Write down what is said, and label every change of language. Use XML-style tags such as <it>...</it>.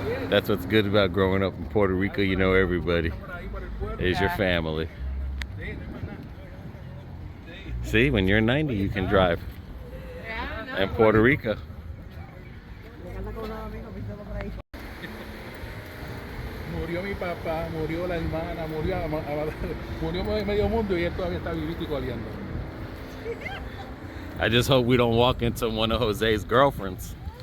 <en>That's what's good about growing up in Puerto Rico. You know everybody</en> <es>Por ahí por el pueblo.</es> <en>is your Yeah. family.</en> <es>Sí, no hay más nada. Sí.</es> <en>See, when you're 90, you can drive. Yeah, In Puerto Rico.</en> <es>Llegando con unos amigos, viéndolo por ahí. Murió mi papá, murió la hermana, murió medio mundo y él todavía está vivito y coleando.</es> <en>I just hope we don't walk into one of Jose's girlfriends.</en>